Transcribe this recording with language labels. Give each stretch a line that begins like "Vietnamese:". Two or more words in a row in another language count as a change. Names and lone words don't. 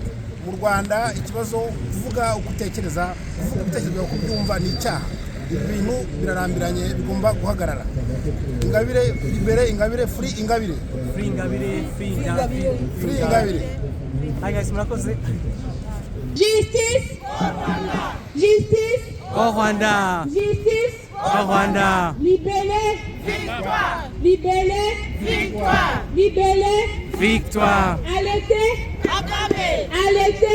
Kinyarwanda: Mu Rwanda ikibazo kuvuga ukutekereza kuvuga ibitekerezo byo kubyumva ni icyaha. Ibintu birarambiranye bigomba guhagarara. Ingabire libere, Ingabire free, Ingabire
English: free, Ingabire free, Ingabire free, Ingabire. Hi guys,
Kinyarwanda: murakoze.
French: Justice Justice Au Rwanda. Justice Au Rwanda. Libérez Victoire! Libérez Victoire! Libérez Victoire. Arrêtez Kagame! Arrêtez